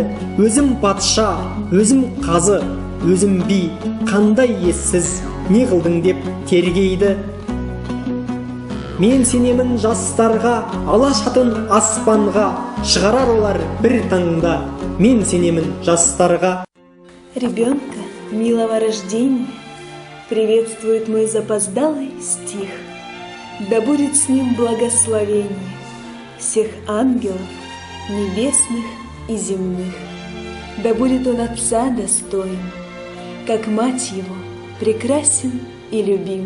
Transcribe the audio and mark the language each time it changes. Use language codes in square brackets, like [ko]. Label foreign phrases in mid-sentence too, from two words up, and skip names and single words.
[kk] Өзім патша, өзім қазы, өзім би, қандай ессіз, не қылдың деп тергейді. Мен сенемін жастарға, алашатын аспанға, шығарар олар бір таңда. Мен сенемін жастарға. [ru] Ребенка милого рождения приветствует мой запоздалый стих. Да будет с ним благословение всех ангелов небесных и земных. Да будет он отца достоин, как мать его прекрасен и любим.